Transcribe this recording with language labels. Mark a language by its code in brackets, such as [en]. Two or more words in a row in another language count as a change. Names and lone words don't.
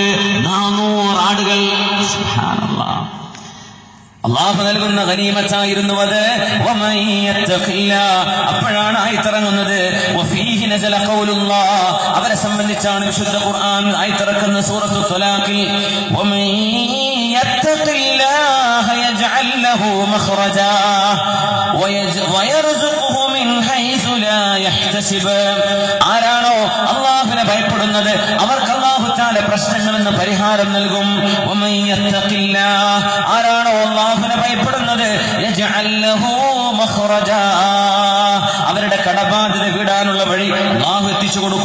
[ml] 400 ആടുകൾ. സുബ്ഹാനല്ലാഹ്. അല്ലാഹു നൽകുന്ന ഗനീമത്തായിരുന്നു അത്. അപ്പോഴാണ് ആയത്തിറങ്ങുന്നത്. അവരെ സംബന്ധിച്ചാണ് വിശുദ്ധ ഖുർആൻ ആയത്തിറക്കുന്ന സൂറത്തു ത്വലാഖിൽ [ar] يجعل له مخرجا ويرزقه من حيث لا يحتسب. [ml] ആരാണോ അല്ലാഹുവിനെ ഭയപ്പെടുന്നത് അവർക്ക് [ar] الله تعالى [ml] പ്രശ്നങ്ങളിൽ നിന്ന് പരിഹാരം നൽകും. [ar] ومن يتق الله, [ml] ആരാണോ അല്ലാഹുവിനെ ഭയപ്പെടുന്നത് [ar] يجعل له مخرجا, [ml] അവരുടെ കടബാധ്യത വീടാനുള്ള വഴി അല്ലാഹു എത്തിച്ചു കൊടുക്കും.